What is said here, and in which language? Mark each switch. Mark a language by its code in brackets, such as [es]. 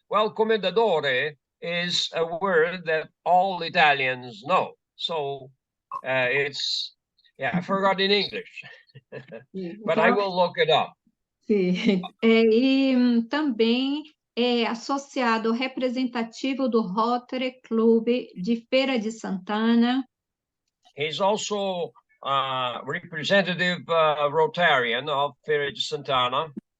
[en] Well, comendadore is a word that all Italians know. So I forgot in English, but I will look it up. [pt] Sim. E também é associado representativo do Rotary Club de Feira de Santana. [en] He's also representative Rotarian of Feira de Santana.